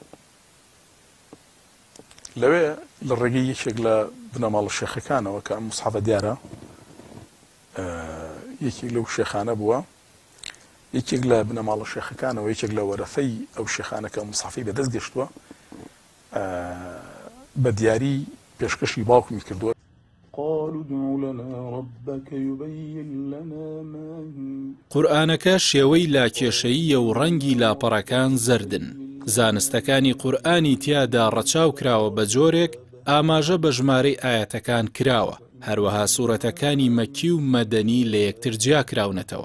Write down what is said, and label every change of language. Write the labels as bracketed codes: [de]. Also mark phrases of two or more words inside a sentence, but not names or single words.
[ckb] لەوێ لە ڕێگەی یەکێک لە بنەماڵ شێخەکانەوە کە ئەم مصحفە دیارە یەکێک لەو شێخانە بووە، یەکێک لە بنەماڵ شێخەکانەوە یەکێک لە وەرەفەی ئەو شێخانەکە مصحفەی بەدەست گەشتووە، بە دیاری پێشکەشی باوکمی کردووە. [ar] قالوا ادع لنا ربك يبين لنا ما [ckb] قورئانەکە شێوەی لاکێشەییە و ڕەنگی لاپەڕەکان زەردن. زانستەکانی قورئانی تیادا ڕەچاو کراوە بە جۆرێک ئاماژە بە ژمارەی ئاەتەکان کراوە. هەروەها سوورەتەکانی مەکی و مەدەنی لە یەکتر جیا کراونەتەوە.